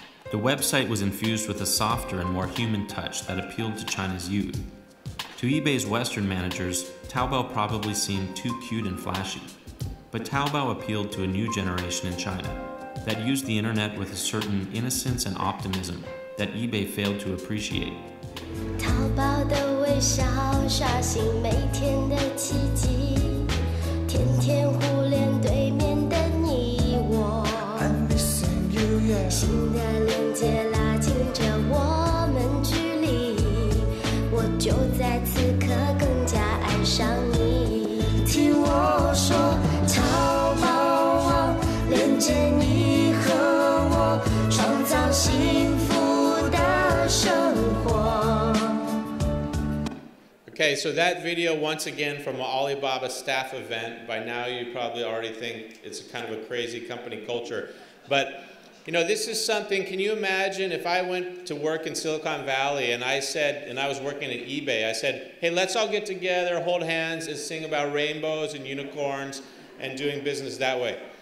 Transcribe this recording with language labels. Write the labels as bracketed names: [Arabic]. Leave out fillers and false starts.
[English] The website was infused with a softer and more human touch that appealed to China's youth. To eBay's Western managers, Taobao probably seemed too cute and flashy. But Taobao appealed to a new generation in China that used the internet with a certain innocence and optimism that eBay failed to appreciate. [Chinese] 淘宝的微笑刷新每天的奇迹，天天互联对面的你我，新的连接拉近着我们距离，我就在此刻更加爱上你。听我说，淘宝网连接你和我，创造幸福的生活。 [English] Okay, so that video, once again, from an Alibaba staff event. By now, you probably already think it's a kind of a crazy company culture. But, you know, this is something, can you imagine if I went to work in Silicon Valley and I said, and I was working at eBay, I said, hey, let's all get together, hold hands, and sing about rainbows and unicorns and doing business that way.